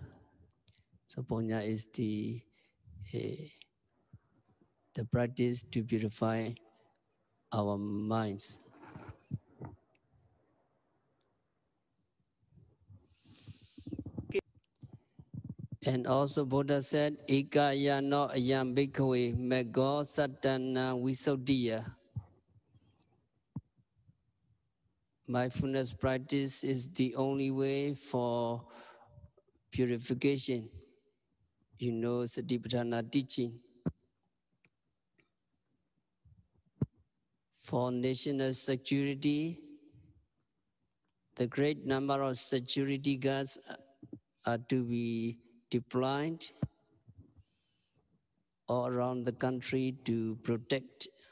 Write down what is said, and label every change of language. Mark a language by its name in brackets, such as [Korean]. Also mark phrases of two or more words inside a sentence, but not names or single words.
[English] So punya is the practice to purify our minds. And also Buddha said, [Pali] Ekaya no ayam bhikkhave mego satana visuddhiya. [English] Mindfulness practice is the only way for purification. you know Satipatthana teaching. For national security, the great number of security guards are to be deployed all around the country to protect.